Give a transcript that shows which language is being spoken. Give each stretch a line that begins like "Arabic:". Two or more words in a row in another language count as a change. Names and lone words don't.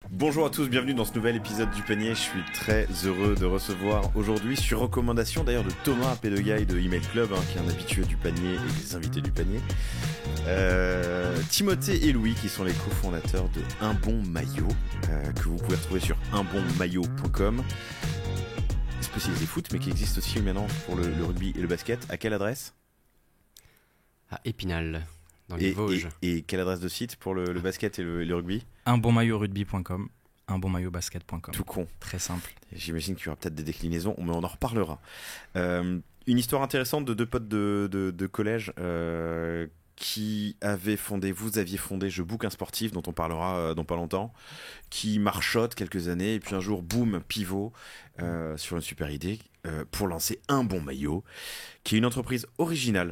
French: Bonjour à tous, bienvenue dans ce nouvel épisode du panier. Je suis très heureux de recevoir aujourd'hui, sur recommandation d'ailleurs de Thomas Pédegaille de Email Club, qui est un habitué du panier et des invités du panier, Timothée et Louis qui sont les cofondateurs de Un Bon Maillot, que vous pouvez retrouver sur unbonmaillot.com, spécialisé foot mais qui existe aussi maintenant pour le rugby et le basket. À quelle adresse ? À Épinal, dans les Vosges. Et quelle adresse de site pour le basket et le rugby ? unbonmaillotrugby.com, unbonmaillotbasket.com. Tout con. Très simple. J'imagine qu'il y aura peut-être des déclinaisons, mais on en reparlera. Une histoire intéressante de deux potes de collège qui avaient fondé, vous aviez fondé Je Book un sportif, dont on parlera dans pas longtemps, qui marchotte quelques années, et puis un jour, boum, pivot sur une super idée pour lancer Un Bon Maillot, qui est une entreprise originale.